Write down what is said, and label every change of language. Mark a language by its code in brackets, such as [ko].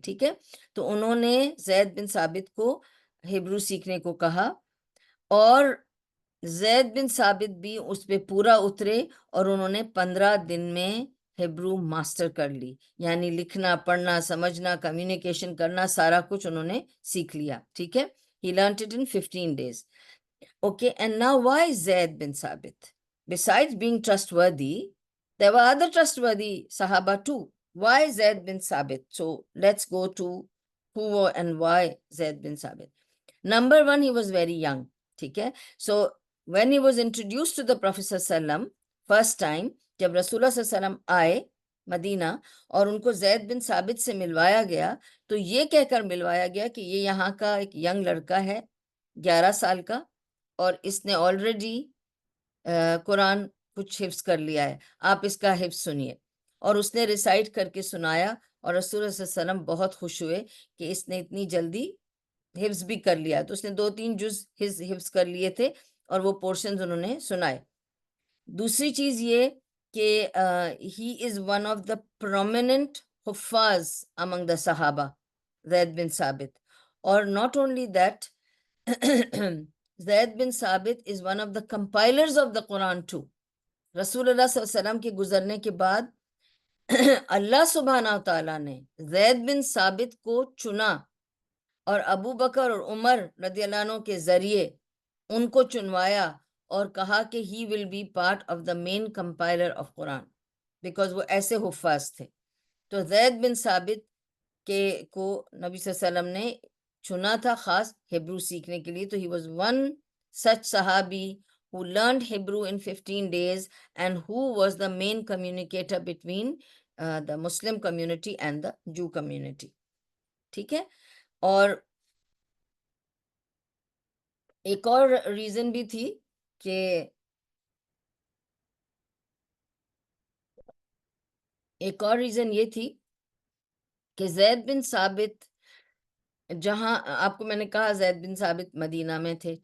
[ur] ٹھیک ہے، تو انہوں نے زید بن ثابت کو ہیبرو سیکھنے کو کہا اور زید بن ثابت بھی اس پہ پورا اترے اور انہوں نے 15 دن میں ہیبرو ماسٹر کر لی، یعنی لکھنا پڑھنا سمجھنا کمیونیکیشن کرنا سارا کچھ انہوں نے سیکھ لیا. ٹھیک ہے، [en] he learned it in 15 days. Okay, and now why Zaid bin Sabit? Besides being trustworthy, there were other trustworthy Sahaba too. Why Zaid bin Sabit? So let's go to who and why Zaid bin Sabit. Number one, he was very young. Okay, so when he was introduced to the Prophet ﷺ, first time, [ur] جب رسول اللہ صلی اللہ علیہ وسلم آئے مدینہ اور ان کو زید بن ثابت سے ملوایا گیا تو یہ کہہ کر ملوایا گیا کہ یہ یہاں کا ایک ینگ لڑکا ہے 11 سال کا اور اس نے آلریڈی قرآن کچھ حفظ کر لیا ہے، آپ اس کا حفظ سنیے. اور اس نے ریسائٹ کر کے سنایا اور رسول اللہ صلی اللہ علیہ وسلم بہت خوش ہوئے کہ اس نے اتنی جلدی حفظ بھی کر لیا. تو اس نے 2-3 جز حفظ کر لیے تھے اور وہ پورشنز انہوں نے سنائے. دوسری چیز یہ کہ [en] He is one of the prominent حفاظ among the صحابہ، زید بن ثابت. اور ناٹ اونلی دیٹ، زید بن ثابت is one of the compilers of the Quran too. [ur] رسول اللہ صلی اللہ علیہ وسلم کے گزرنے کے بعد اللہ سبحانہ تعالیٰ نے زید بن ثابت کو چنا اور ابو بکر اور عمر رضی اللہ عنہ کے ذریعے ان کو چنوایا اور کہا کہ [en] he will be part of the main compiler of Quran [ur] because وہ ایسے حفاظ تھے. تو زید بن ثابت کو نبی صلی اللہ علیہ وسلم نے چنا تھا خاص ہیبرو سیکھنے کے لیے. [en] تو he was one such صحابی who learned Hebrew in 15 days and who was the main communicator between the Muslim community and the Jew community. [ur] ٹھیک ہے، اور ایک اور ریزن بھی تھی کہ یہ تھی کہ زید بن ثابت جہاں آپ کو میں نے کہا زید بن ثابت مدینہ میں تھے.